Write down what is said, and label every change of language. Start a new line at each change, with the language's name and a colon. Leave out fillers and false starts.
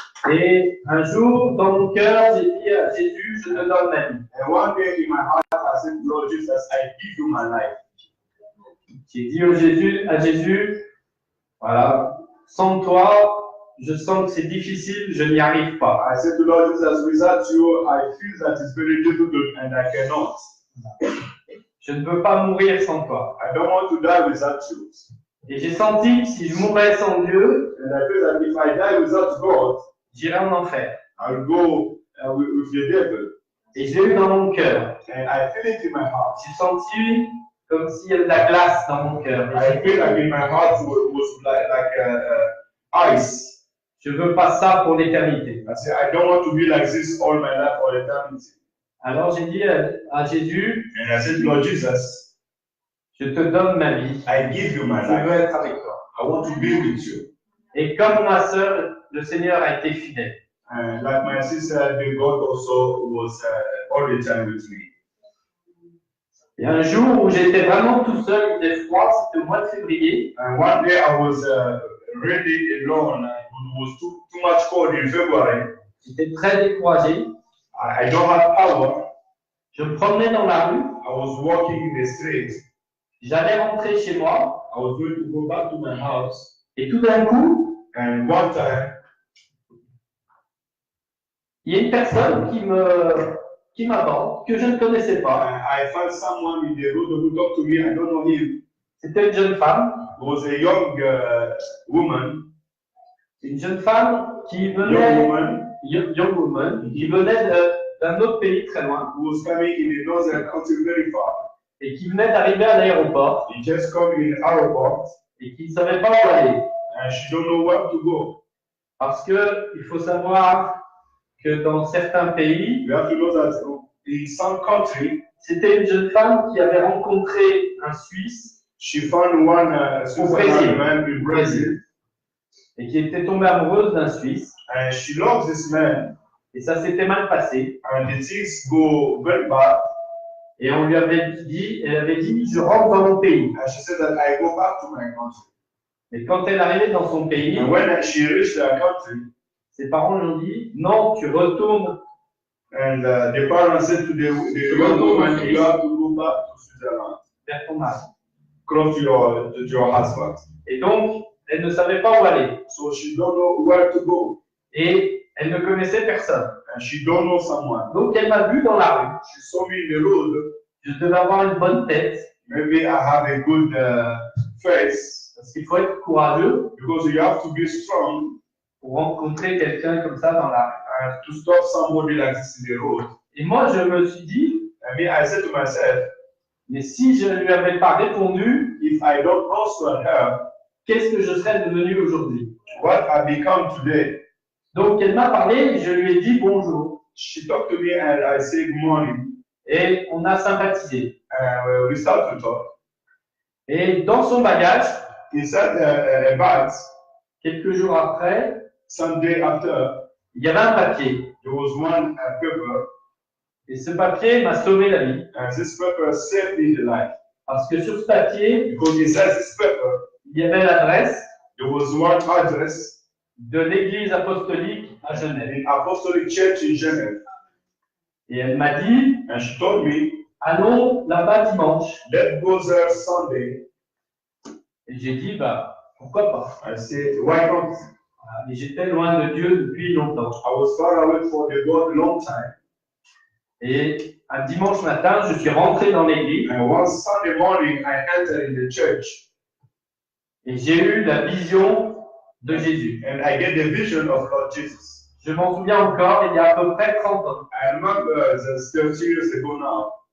French: Et un jour, dans mon cœur, j'ai dit à Jésus, je te donne ma vie.
English: And one day in my heart, I said, Lord Jesus, I give you my life.
French: J'ai dit à Jésus, voilà, sans toi, je sens que c'est difficile, je n'y arrive pas.
English: I said to Lord Jesus, without you, I feel that it's very difficult and I cannot.
French: Je ne veux pas mourir sans toi.
English: I don't want to die without you.
French: Et j'ai senti que si je mourais sans Dieu,
English: And I feel that if I die without God,
French: j'irais en enfer.
English: I'll go with the devil.
French: Et je l'ai eu dans mon cœur.
English: And I feel it in my heart.
French: J'ai senti comme s'il y avait de la glace dans mon cœur.
English: I feel like in my heart was like ice.
French: Je veux pas ça pour l'éternité.
English: I said, I don't want to be like this all my life, all eternity.
French: Alors j'ai dit à Jésus,
English: And I said, Lord Jesus,
French: je te donne ma vie.
English: I give you my
French: Je veux
English: life.
French: être avec toi.
English: I want to be with you.
French: Et comme ma sœur, le Seigneur a été fidèle.
English: And like my sister, the God also was all the time with me.
French: Et un jour où j'étais vraiment tout seul, il faisait froid, c'était au mois de février.
English: And one day I was really alone. It was too much cold in February.
French: J'étais très découragé.
English: I don't have power.
French: Je me promenais dans la rue.
English: I was walking in the street.
French: J'allais rentrer chez moi.
English: I was going to go back to my house.
French: Et tout d'un coup,
English: And one time,
French: il y a une personne qui m'aborde, que je ne connaissais pas.
English: I found someone in the road who talked to me. I don't know him.
French: C'était une jeune femme.
English: It was a young woman.
French: Une jeune femme qui
English: Young
French: venait,
English: woman young woman,
French: qui venait d'un autre pays très loin
English: who was coming in the northern country very far.
French: et qui venait d'arriver à l'aéroport
English: He just come in airport
French: et qui ne savait pas où aller.
English: and she don't know where to go.
French: Parce que il faut savoir que dans certains pays,
English: You have to know that in some country,
French: c'était une jeune femme qui avait rencontré un Suisse
English: she found one Switzerland man in Brazil,
French: et qui était tombée amoureuse d'un Suisse.
English: and she loves this man,
French: Et ça s'était mal passé.
English: and the things go very bad.
French: Et on lui avait dit, elle avait dit, je rentre dans mon pays.
English: And she said that I go back to my country.
French: Et quand elle arrivait dans son pays,
English: And when she reached her country,
French: ses parents lui ont dit, non, tu retournes.
English: and the parents said to the young woman, you have to go back to Switzerland,
French: Vers ton mari.
English: close to your husband.
French: Et donc, elle ne savait pas où aller.
English: So she don't know where to go,
French: Et elle ne connaissait personne.
English: and she don't know someone.
French: Donc, elle m'a vu dans la rue.
English: She saw me in the road.
French: Je devais avoir une bonne tête.
English: Maybe I have a good face,
French: Parce qu'il faut être courageux
English: because you have to be strong
French: pour rencontrer quelqu'un comme ça dans la rue.
English: and to stop somebody like this in the road.
French: Et moi, je me suis dit,
English: I mean, I said to myself,
French: mais si je ne lui avais pas répondu,
English: if I don't answer her,
French: qu'est-ce que je serais devenu aujourd'hui?
English: what I become today?
French: Donc, elle m'a parlé et je lui ai dit bonjour.
English: She talked to me and I say good morning.
French: Et on a sympathisé.
English: And we start to talk.
French: Et dans son bagage,
English: Inside a bag,
French: quelques jours après,
English: some day after,
French: il y avait un papier.
English: there was one paper,
French: Et ce papier m'a sauvé la vie.
English: and this paper saved me the life.
French: Parce que sur ce papier,
English: Because inside this paper,
French: il y avait l'adresse
English: there was one address
French: de l'église apostolique à Genève.
English: in Apostolic Church in Geneva.
French: Et elle m'a dit,
English: And she told me,
French: allons là-bas dimanche.
English: let's go there Sunday.
French: Et j'ai dit, bah, pourquoi pas.
English: I said, why not?
French: Voilà. Et j'étais loin de Dieu depuis longtemps.
English: I was far away from the God long time.
French: Et un dimanche matin, je suis rentré dans l'église
English: And one Sunday morning, I entered in the church
French: et j'ai eu la vision de Jésus.
English: and I get the vision of Lord Jesus.
French: Je m'en souviens encore, il y a à peu près 30 ans.
English: I remember that's 30 years ago now.